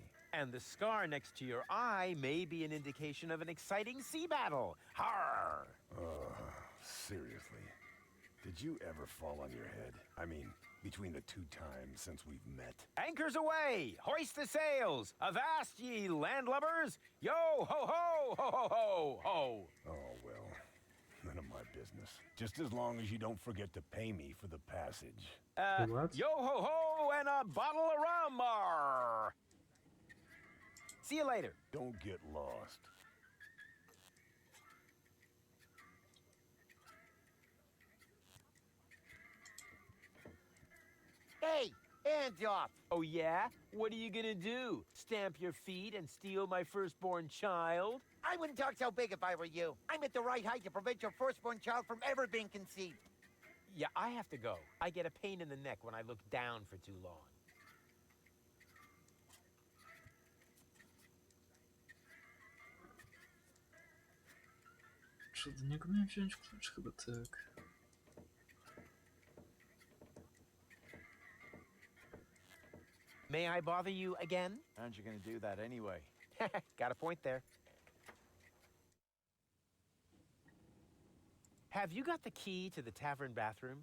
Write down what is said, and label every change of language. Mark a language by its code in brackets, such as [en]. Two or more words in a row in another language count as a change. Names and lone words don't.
[en] And the scar next to your eye may be an indication of an exciting sea battle. Har! Seriously. Did you ever fall on your head? I mean, between the 2 times since we've met. Anchors away! Hoist the sails! Avast ye landlubbers! Yo ho ho ho ho ho ho! Oh, well, none of my business. Just as long as you don't forget to pay me for the passage. What? Yo ho ho and a bottle of rum! Arr. See you later. Don't get lost. Hey, hands off! Oh yeah? What are you gonna do? Stamp your feet and steal my firstborn child? I wouldn't talk so big if I were you. I'm at the right height to prevent your firstborn child from ever being conceived. Yeah, I have to go. I get a pain in the neck when I look down for too long. [pl] Czy do niego miałem wziąć klucz? Chyba tak. [en] May I bother you again? Aren't you gonna do that anyway? Got a point there. Have you got the key to the tavern bathroom?